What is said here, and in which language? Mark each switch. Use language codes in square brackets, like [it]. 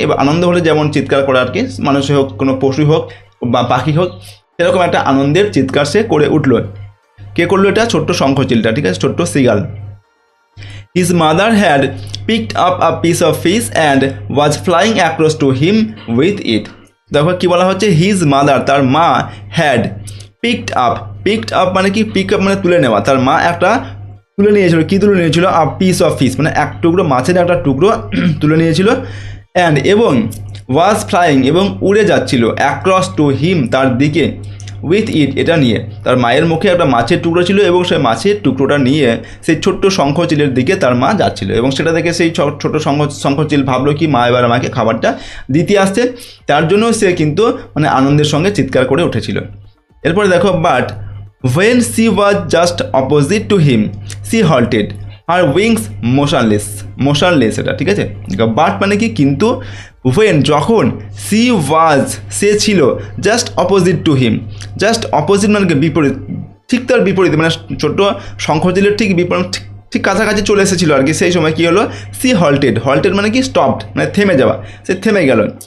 [bn] এবার আনন্দ হলে যেমন চিৎকার করা আর কি, মানুষই হোক কোনো পশু হোক বা পাখি হোক, সেরকম একটা আনন্দের চিৎকার সে করে উঠলো। কে করলো এটা, ছোট্ট শঙ্খচিলটা, ঠিক আছে, ছোট্ট seagull. [en] His mother had picked up a piece of fish and was flying across to him with it. [bn] দেখো কি বলা হচ্ছে, [en] his mother তার মা, had [bn] পিকড আপ মানে কি, পিক আপ মানে তুলে নেওয়া। তার মা একটা তুলে নিয়েছিল, কি তুলে নিয়েছিল? [en] a piece of fish, [bn] মানে এক টুকরো মাছের একটা টুকরো তুলে নিয়েছিল। অ্যান্ড এবং [en] was flying [bn] এবং উড়ে যাচ্ছিল [en] across to him [bn] তার দিকে [en] with it [bn] এটা নিয়ে। তার মায়ের মুখে একটা মাছের টুকরো ছিল এবং সেই মাছের টুকরোটা নিয়ে সেই ছোট্ট শঙ্খচিলের দিকে তার মা যাচ্ছিল, এবং সেটা দেখে সেই ছোট শঙ্খচিল ভাবলো কি মা এবার আমাকে খাবারটা দিতে আসছে, তার জন্য সে কিন্তু মানে আনন্দের সঙ্গে চিৎকার করে উঠেছিল। এরপরে দেখো, but [en] when she was just opposite to him she halted her wings motionless [bn] এটা ঠিক আছে। বাট মানে কি কিন্তু, when যখন she was সে ছিল [en] just opposite to him, [bn] just opposite মানে কি বিপরীত, ঠিক তার বিপরীতে, মানে ছোট শঙ্খচিলের ঠিক বিপরীত, ঠিক কাছাকাছি চলে এসেছিলো আর কি। সেই সময় কী হলো? [en] she halted [bn] মানে কি স্টপড, মানে থেমে যাওয়া, সে থেমে গেল।